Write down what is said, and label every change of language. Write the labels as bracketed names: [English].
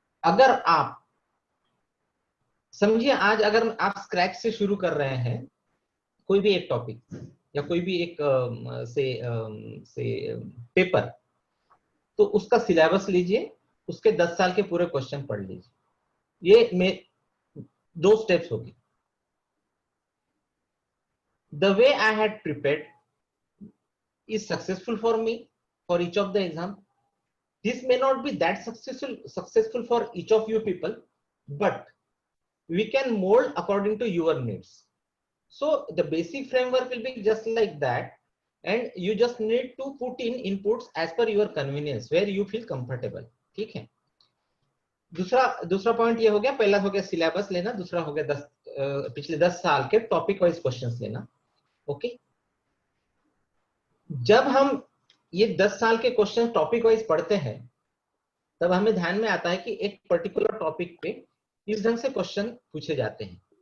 [Hindi] अगर आप समझिए, आज अगर आप स्क्रैच से शुरू कर रहे हैं कोई भी एक टॉपिक या कोई भी एक से पेपर, तो उसका सिलेबस लीजिए, उसके 10 साल के पूरे क्वेश्चन पढ़ लीजिए। ये में 2 स्टेप्स होगी। [English] The way I had prepared is successful for me for each of the exam. This may not be that successful for each of you people, but we can mold according to your needs. So the basic framework will be just like that, and you just need to put in inputs as per your convenience where you feel comfortable, [Hindi] ठीक है। दूसरा point ये हो गया, पहला हो गया syllabus लेना, दूसरा हो गया पिछले 10 साल के टॉपिक वाइज क्वेश्चंस लेना, ओके। जब हम ये 10 साल के क्वेश्चन टॉपिक वाइज पढ़ते हैं, तब हमें ध्यान में आता है कि एक पर्टिकुलर टॉपिक पे इस ढंग से क्वेश्चन पूछे जाते हैं।